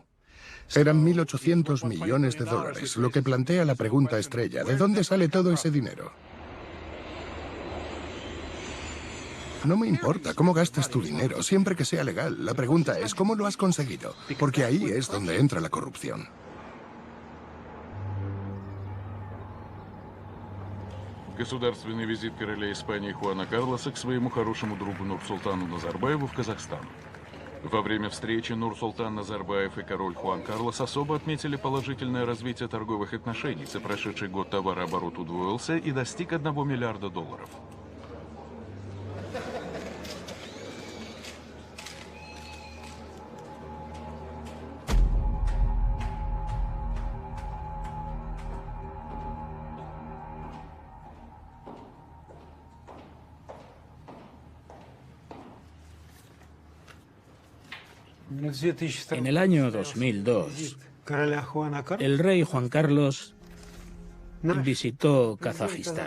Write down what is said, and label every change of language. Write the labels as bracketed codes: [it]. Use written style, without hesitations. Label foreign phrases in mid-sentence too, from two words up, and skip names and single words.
[es] Eran 1.800 millones de dólares, lo que plantea la pregunta estrella. ¿De dónde sale todo ese dinero? No me importa cómo gastes tu dinero, siempre que sea legal. La pregunta es, ¿cómo lo has conseguido? Porque ahí es donde entra la corrupción. [ru] Государственный визит короля Испании Хуана Карлоса к своему хорошему другу Нурсултану Назарбаеву в Казахстан. Во время встречи Нурсултан Назарбаев и король Хуан Карлос особо отметили положительное развитие торговых отношений. За прошедший год товарооборот удвоился и достиг $1 миллиарда. [es] En el año 2002, el rey Juan Carlos visitó Kazajistán.